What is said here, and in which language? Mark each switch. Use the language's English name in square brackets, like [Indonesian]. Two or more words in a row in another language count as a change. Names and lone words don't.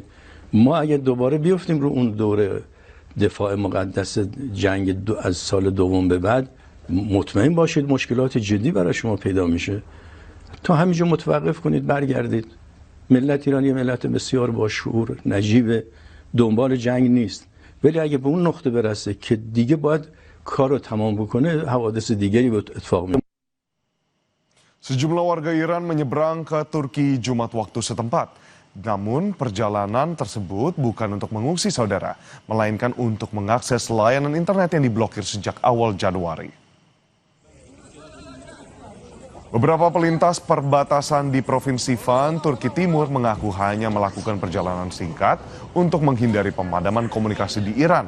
[Persian] ما اگه دوباره بیفتیم رو اون دوره دفاع مقدس جنگ از سال دوم به بعد مطمئن باشید مشکلات جدی برای شما پیدا میشه. تا همینجا متوقف کنید برگردید. ملت ایران یه ملت بسیار با شعور، نجیب، دنبال جنگ نیست. ولی اگه به اون نقطه برسه که دیگه باید کار رو تمام بکنه حوادث دیگری به اتفاق میفته. [Indonesian] Sejumlah warga Iran menyeberang ke Turki Jumat waktu setempat. Namun perjalanan tersebut bukan untuk mengungsi saudara, melainkan untuk mengakses layanan internet yang diblokir sejak awal Januari. Beberapa pelintas perbatasan di Provinsi Van, Turki Timur mengaku hanya melakukan perjalanan singkat untuk menghindari pemadaman komunikasi di Iran.